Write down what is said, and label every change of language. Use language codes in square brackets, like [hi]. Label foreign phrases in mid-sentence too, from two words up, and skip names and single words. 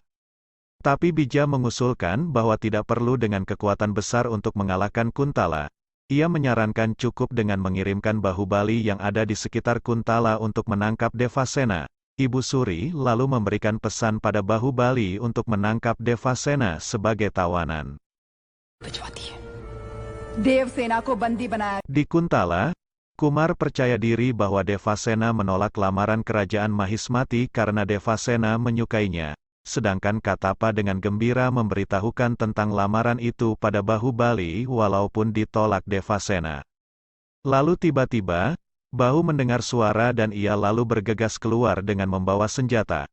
[id] Tapi Bija mengusulkan bahwa tidak perlu dengan kekuatan besar untuk mengalahkan Kuntala. Ia menyarankan cukup dengan mengirimkan Bahubali yang ada di sekitar Kuntala untuk menangkap Devasena. Ibu Suri lalu memberikan pesan pada Bahubali untuk menangkap Devasena sebagai tawanan. [hi] देवसेना को बंदी बनाया। [id] Di Kuntala, Kumar percaya diri bahwa Devasena menolak lamaran kerajaan Mahismati karena Devasena menyukainya. Sedangkan Katapa dengan gembira memberitahukan tentang lamaran itu pada Bahubali walaupun ditolak Devasena. Lalu tiba-tiba, Bahu mendengar suara dan ia lalu bergegas keluar dengan membawa senjata.